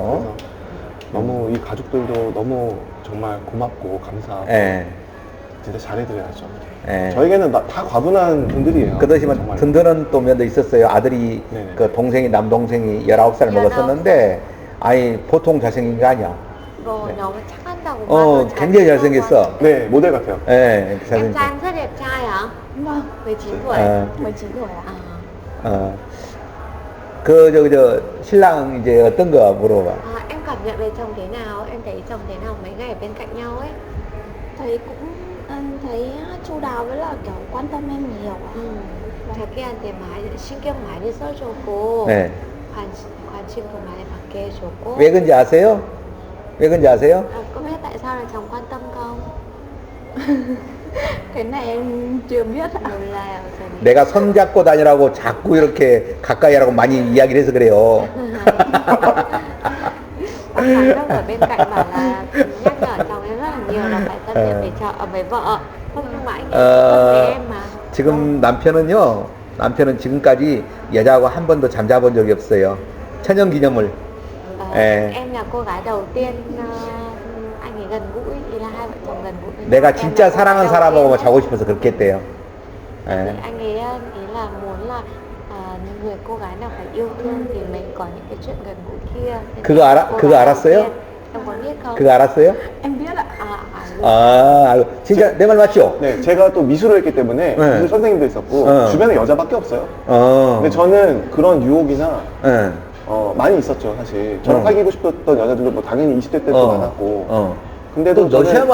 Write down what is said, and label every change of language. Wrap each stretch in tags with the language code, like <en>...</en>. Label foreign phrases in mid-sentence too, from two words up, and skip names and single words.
<ko>그래서 너무 이 가족들도 너무 정말 고맙고 감사하고 예. 진짜 잘해드려야죠. 예. 저에게는 다 과분한 분들이에요. 그렇지만 정말. 든든한 또 면도 있었어요. 아들이 네네. 그 동생이 남동생이 19살 먹었었는데 아니 보통 잘생긴 게 아니야.</ko> <vi>Rồi nó chắc ăn đâu</vi> <ko>굉장히 잘생겼어. 네 모델 같아요. 예,</ko> <vi>Em</vi> <ko>잘생겼어.</ko> <vi>trai em rất đẹp trai hả? Vâng, 19 tuổi. 19 tuổi ạ. À.</vi> <ko>저 신랑 이제 어떤 거 물어봐.</ko> <vi>Em cảm nhận về chồng thế nào? Em thấy chồng thế nào mấy ngày ở bên cạnh nhau ấy? Thấy cũng thấy chu đáo với là kiểu quan tâm em nhiều ạ.</vi> <ko>자기한테 많이 신경 많이 써주고 네. 관심도 많이 받게 해줬고. 왜 그런지 아세요? 왜 그런지 아세요?</ko> <vi>Có biết tại sao là chồng quan tâm không? Cái này em chưa biết ạ.</vi> <ko>몰라요, 저는. 내가 손 잡고 다니라고 자꾸 이렇게 가까이 하라고 많이 이야기를 해서 그래요.</ko> <vi>Bác giám đốc ở bên cạnh bảo là nhắc nhở chồng em rất là nhiều là phải thân thiện với vợ. Không nhưng mà anh ấy thân với em mà.</vi> <ko>지금 남편은 지금까지 여자하고 한 번도 잠자본 적이 없어요. 천연 기념물. 예.</ko> <vi>Em là cô gái đầu tiên anh ấy gần gũi, ý là hai vợ chồng gần gũi với nhau.</vi> <ko>내가</ko> <vi>Em</vi> <ko>진짜</ko> <vi>là cô gái</vi> <ko>사랑하는</ko> <vi>đầu</vi> <ko>사람하고만</ko> <vi>tiên.</vi> <ko>자고 싶어서 그렇게 했대요.</ko> <vi>Thì</vi> <ko>예.</ko> <vi>anh ấy ý là muốn là người cô gái nào phải yêu thương thì mình có những cái chuyện gần gũi kia. Nên</vi> <ko>그거</ko> <vi>là</vi> <ko>알아-</ko> <vi>cô</vi> <ko>그거</ko> <vi>gái đầu</vi> <ko>알았어요?</ko> <vi>tiên. Em có biết không?</vi> <ko>그거 알았어요?</ko> <vi>Em biết ạ.</vi> <ko>아, 진짜 내 말 맞죠? 네 제가 또 미술을 했기 때문에 네. 미술 선생님도 있었고 어. 주변에 여자밖에 없어요. 어. 근데 저는 그런 유혹이나 예. 많이 있었죠 사실. 저랑 어. 사귀고 싶었던 여자들도 뭐 당연히 20대 때도 많았고. 근데도 또 러시아</ko>